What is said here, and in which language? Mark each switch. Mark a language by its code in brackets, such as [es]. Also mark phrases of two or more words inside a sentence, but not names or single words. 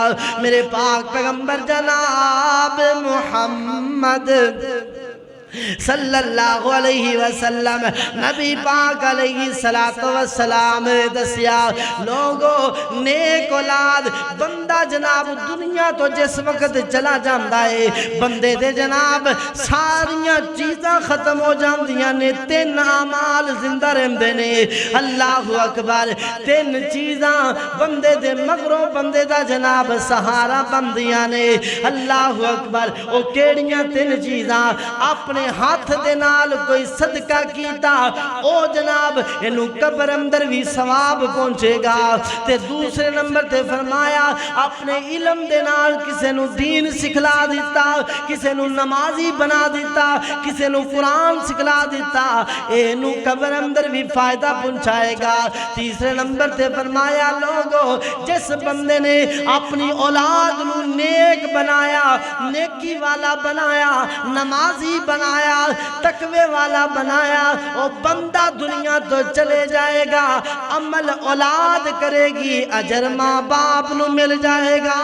[pa] میرے پاک پیغمبر جناب محمد [ar] صلی اللہ علیہ وسلم [pa] نبی پاک [ar] علیہ السلام [pa] دسیا, لوگو نیک اولاد بندہ جناب دنیا تو جس وقت چلا جاندہ ہے, بندے دے جناب ساریاں چیزاں ختم ہو جاندیاں نے, 3 اعمال زندہ رہندے نے. [ar] اللہ اکبر. [pa] 3 چیزاں بندے دے مغروں بندے دا جناب سہارا بندیاں نے. [ar] اللہ اکبر. [pa] او کیڑیاں 3 چیزاں؟ اپنے ہاتھ دے نال کوئی صدقہ کیتا, او جناب انہوں قبر اندر بھی ثواب پہنچے گا. تے دوسرے نمبر تے فرمایا اپنے علم دے نال کسے نو دین سکھلا دیتا, کسے نو نمازی بنا دیتا, کسے نو قرآن سکھلا دیتا, انہوں قبر اندر بھی فائدہ پہنچائے گا. تیسرے نمبر تے فرمایا لوگو جس بندے نے اپنی اولاد نو نیک بنایا, نیکی والا بنایا, نمازی بنایا, تقوی والا بنایا, وہ بندہ دنیا تو چلے جائے گا, عمل اولاد کرے گی, اجر ماں باپ نو مل جائے گا.